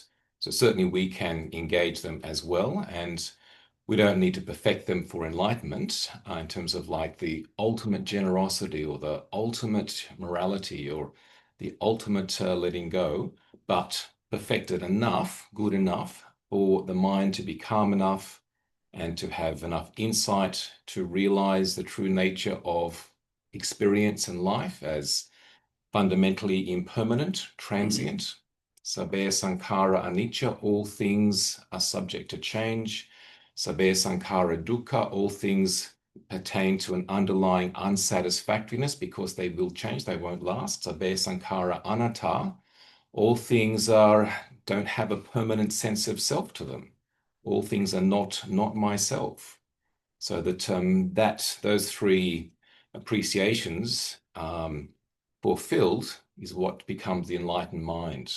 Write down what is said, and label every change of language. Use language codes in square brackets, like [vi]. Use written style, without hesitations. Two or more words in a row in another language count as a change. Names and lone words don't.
[en] So certainly we can engage them as well, and we don't need to perfect them for enlightenment in terms of like the ultimate generosity or the ultimate morality or the ultimate letting go, but perfected enough, good enough for the mind to be calm enough and to have enough insight to realize the true nature of experience and life as fundamentally impermanent, transient. [pi] Sabbe sankhara anicca, [en] all things are subject to change. [pi] Sabbe sankhara dukkha, [en] all things pertain to an underlying unsatisfactoriness because they will change, they won't last. [pi] Sabbe sankhara anatta, [en] all things don't have a permanent sense of self to them. All things are not myself. So that those three appreciations fulfilled is what becomes the enlightened mind.